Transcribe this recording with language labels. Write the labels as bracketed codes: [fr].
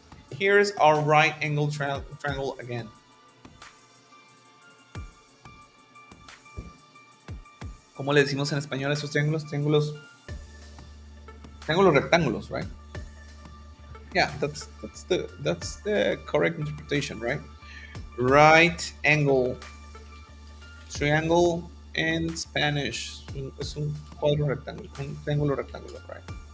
[en] Here's our right angle triangle again. [es] ¿Cómo le decimos en español a esos triángulos? Triángulos rectángulos, [en] right? Yeah, that's the correct interpretation, right? Right angle triangle in Spanish [es] es un cuadro rectángulo, un triángulo rectángulo, [en] right?